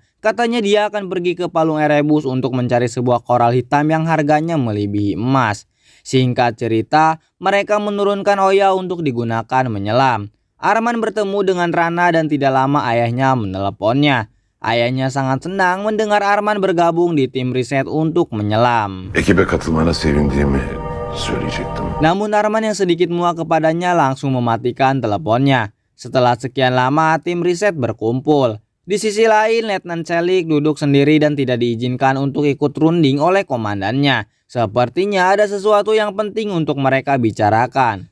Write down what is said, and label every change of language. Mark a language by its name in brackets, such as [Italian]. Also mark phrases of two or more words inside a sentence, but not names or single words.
[Indonesian] Katanya dia akan pergi ke Palung Erebus untuk mencari sebuah koral hitam yang harganya melebihi emas. Singkat cerita, mereka menurunkan Oya untuk digunakan menyelam. Arman bertemu dengan Rana dan tidak lama ayahnya meneleponnya. Ayahnya sangat senang mendengar Arman bergabung di tim riset untuk menyelam. [Turkish] Ekibe katılmana sevindiğimi söyleyecektim. [Indonesian] Namun Arman yang sedikit muak kepadanya langsung mematikan teleponnya. Setelah sekian lama tim riset berkumpul. Di sisi lain, Letnan Selik duduk sendiri dan tidak diizinkan untuk ikut runding oleh komandannya. Sepertinya ada sesuatu yang penting untuk mereka bicarakan.